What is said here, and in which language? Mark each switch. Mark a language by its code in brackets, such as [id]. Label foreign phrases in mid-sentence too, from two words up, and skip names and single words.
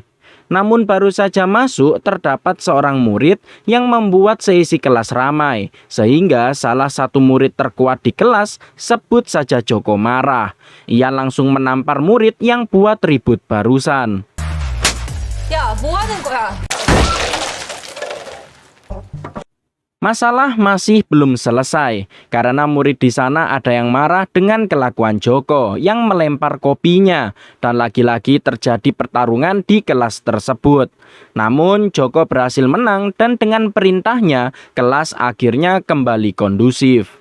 [id] Namun baru saja masuk terdapat seorang murid yang membuat seisi kelas ramai, sehingga salah satu murid terkuat di kelas, sebut saja Joko, marah. Ia langsung menampar murid yang buat ribut barusan. [ko] Ya, 뭐 하는 거야? [id] Masalah masih belum selesai karena murid di sana ada yang marah dengan kelakuan Joko yang melempar kopinya dan lagi-lagi terjadi pertarungan di kelas tersebut. Namun Joko berhasil menang dan dengan perintahnya kelas akhirnya kembali kondusif.